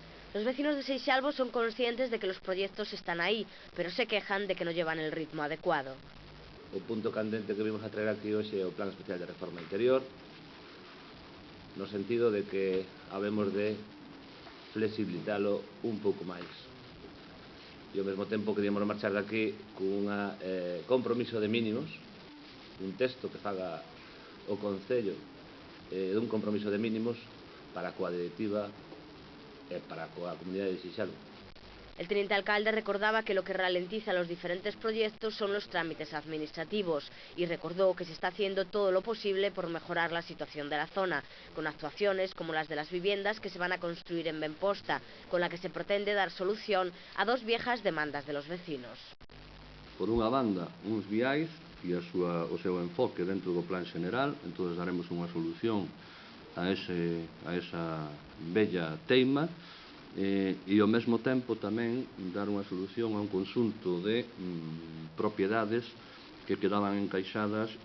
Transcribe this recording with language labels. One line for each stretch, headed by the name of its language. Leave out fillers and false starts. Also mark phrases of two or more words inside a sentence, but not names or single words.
Spanish: Los vecinos de Seixalbo son conscientes de que los proyectos están ahí, pero se quejan de que no llevan el ritmo adecuado.
Galician: O punto candente que vimos a traer aquí hoxe é o Plan Especial de Reforma Interior, no sentido de que habemos de flexibilizalo un pouco máis. E ao mesmo tempo queríamos marchar daqui con un compromiso de mínimos, un texto que faga o Concello dun compromiso de mínimos para coa directiva e para coa comunidade de Seixalbo.
Spanish: El teniente alcalde recordaba que lo que ralentiza los diferentes proyectos son los trámites administrativos y recordó que se está haciendo todo lo posible por mejorar la situación de la zona, con actuaciones como las de las viviendas que se van a construir en Benposta, con la que se pretende dar solución a dos viejas demandas de los vecinos.
Galician: Por unha banda, uns viais e o seu enfoque dentro do plan general, entón daremos unha solución a esa bella teima, e ao mesmo tempo tamén dar unha solución a un conxunto de propiedades que quedaban encaixadas